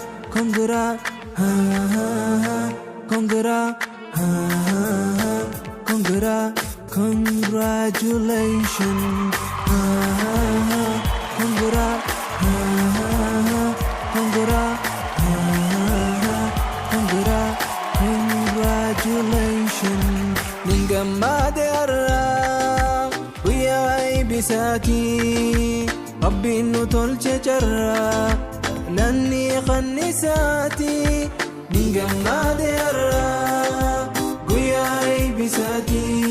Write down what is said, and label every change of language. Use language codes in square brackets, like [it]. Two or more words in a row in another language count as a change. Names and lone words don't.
[en] Congrats, congrats, congrats, congratulations. Congrats, congrats, congrats, congratulations. [om] Ningamade arra, guyyaa eebbisaati. Rabbiin nu tolche carra, lanni qannisaati. Ningamade arra, guyyaa eebbisaati.